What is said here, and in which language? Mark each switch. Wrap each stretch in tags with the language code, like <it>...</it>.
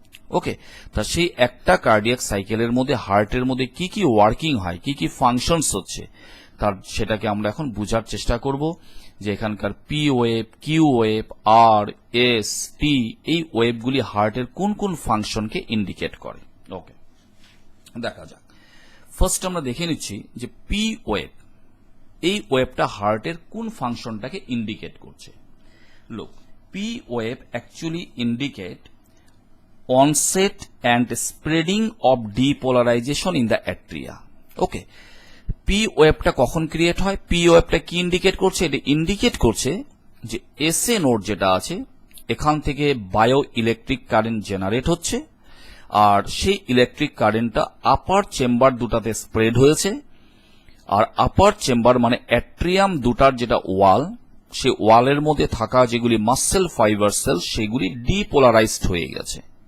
<bn>ওকে, তা সেই একটা কার্ডিয়াক সাইকেলের মধ্যে হার্টের মধ্যে কি কি ওয়ার্কিং হয়, কি কি ফাংশনস হচ্ছে, তার সেটাকে আমরা এখন বোঝার চেষ্টা করব যে এখানকার পি ওয়েভ, কিউ ওয়েভ, আর, এস, টি, এই ওয়েভগুলি হার্টের কোন কোন ফাংশনকে ইন্ডিকেট করে। ওকে, দেখা যাক। ফার্স্ট আমরা দেখে নিচ্ছি যে পি ওয়েভ, এই ওয়েভটা হার্টের কোন ফাংশনটাকে ইন্ডিকেট করছে।</bn> <en>Look, P wave actually indicate onset and spreading of depolarization in the atria.</en> <bn>Okay, P ওয়েভটা কখন ক্রিয়েট হয়, পি ওয়েভটা কি ইন্ডিকেট করছে, এটা ইন্ডিকেট করছে যে এসএ নোড যেটা আছে এখান থেকে বায়ো ইলেকট্রিক কারেন্ট জেনারেট হচ্ছে, আর সেই ইলেকট্রিক কারেন্টটা আপার চেম্বার দুটাতে স্প্রেড হয়েছে, আর আপার চেম্বার মানে অ্যাট্রিয়াম দুটার যেটা ওয়াল, সেই ওয়ালের মধ্যে থাকা যেগুলি মাসেল ফাইবার সেল সেগুলি ডিপোলারাইজড হয়ে গেছে।</bn>